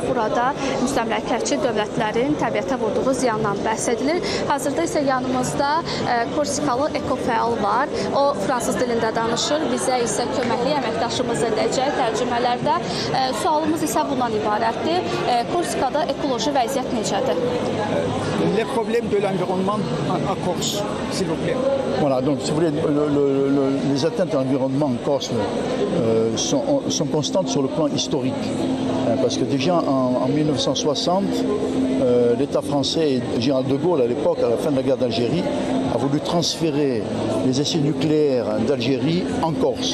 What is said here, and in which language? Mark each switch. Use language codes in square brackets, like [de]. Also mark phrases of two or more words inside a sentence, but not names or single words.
[az] Burada müstəmləkəçi dövlətlərin təbiətə vurduğu ziyandan bəhs edilir. Hazırda isə yanımızda Korsikalı ekofəal var. O fransız dilində danışır. Bizə isə köməkli əməkdaşımız edəcək tərcümələrdə. Sualımız isə bundan ibarətdir. Korsikada ekoloji vəziyyət necədir? [fr] Les problèmes de l'environnement en Corse, s'il vous plaît. Voilà, donc si vous voulez, les atteintes à l'environnement en Corse sont constantes sur le plan historique. Parce que déjà en 1960, l'État français et Général de Gaulle, à l'époque, à la fin de la guerre d'Algérie, a voulu transférer les essais nucléaires d'Algérie en Corse.